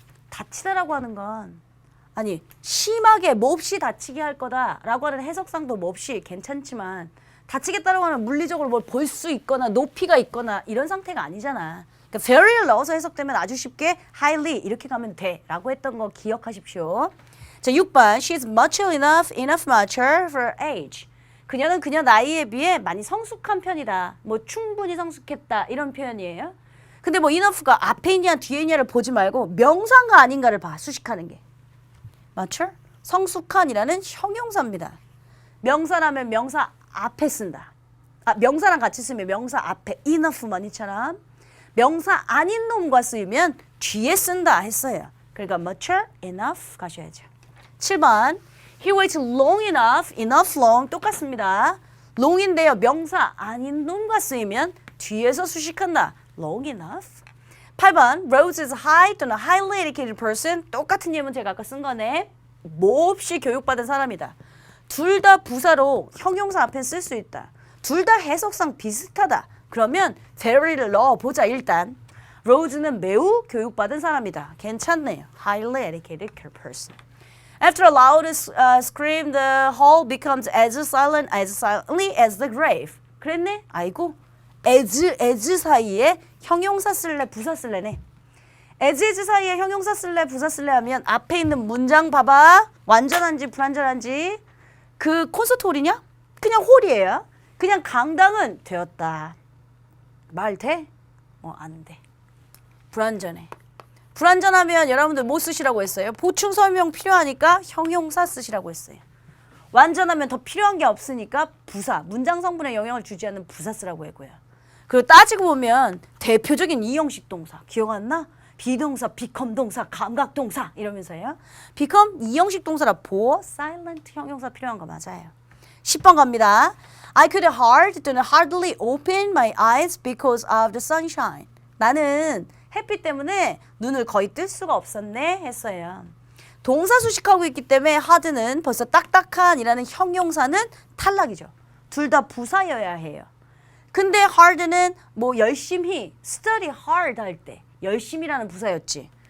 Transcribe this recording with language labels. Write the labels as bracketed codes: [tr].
[ko] 다치다라고 하는 건 아니 심하게 몹시 다치게 할 거다라고 하는 해석상도 몹시 괜찮지만 다치겠다라고 하는 물리적으로 뭘 볼 수 있거나 높이가 있거나 이런 상태가 아니잖아. 그러니까 very를 넣어서 해석되면 아주 쉽게 highly 이렇게 가면 돼라고 했던 거 기억하십시오. 자, 6번 [en] She's mature enough mature for age. [ko] 그녀는 그녀 나이에 비해 많이 성숙한 편이다. 뭐 충분히 성숙했다 이런 표현이에요. 근데 뭐 enough가 앞에 있냐 뒤에 있냐를 보지 말고 명사인가 아닌가를 봐. 수식하는 게. mature? 성숙한이라는 형용사입니다. 명사라면 명사 앞에 쓴다. 명사랑 같이 쓰면 명사 앞에 enough만 이처럼 명사 아닌 놈과 쓰이면 뒤에 쓴다 했어요. 그러니까 mature enough 가셔야죠. 7번 [en] He waits long enough, enough long [ko] 똑같습니다. long인데요. 명사 아닌 놈과 쓰이면 뒤에서 수식한다. long enough. 8번 [en] Rose is high [ko] 또는 [en] highly educated person [ko] 똑같은 예문 제가 아까 쓴 거네. 몹시 교육받은 사람이다. 둘 다 부사로 형용사 앞에 쓸 수 있다. 둘 다 해석상 비슷하다. 그러면 very를 넣어보자 일단. Rose는 매우 교육받은 사람이다. 괜찮네요. [en] Highly educated person. After a loud scream, the hall becomes as silently as the grave. [ko] 그랬네? 아이고. as 사이에 형용사 쓸래 부사 쓸래네. as 사이에 형용사 쓸래 부사 쓸래 하면 앞에 있는 문장 봐봐. 완전한지 불완전한지. 그 콘서트 홀이냐? 그냥 홀이에요. 그냥 강당은 되었다. 말 돼? 안 돼. 불완전해. 불완전하면 여러분들 뭐 쓰시라고 했어요? 보충 설명 필요하니까 형용사 쓰시라고 했어요. 완전하면 더 필요한 게 없으니까 부사, 문장 성분에 영향을 주지 않는 부사 쓰라고 했고요. 그리고 따지고 보면 대표적인 이형식 동사 기억 안 나? 비동사, become 동사, 감각 동사 이러면서요. become 이형식 동사라 보어, silent 형용사 필요한 거 맞아요. 10번 갑니다. [en] I could [ko] 또는 [en] hardly open my eyes because of the sunshine. [ko] 나는 햇빛 때문에 눈을 거의 뜰 수가 없었네 했어요. 동사 수식하고 있기 때문에 hard는 벌써 딱딱한이라는 형용사는 탈락이죠. 둘 다 부사여야 해요. 근데 hard는 뭐 열심히 study hard 할 때 열심히라는 부사였지.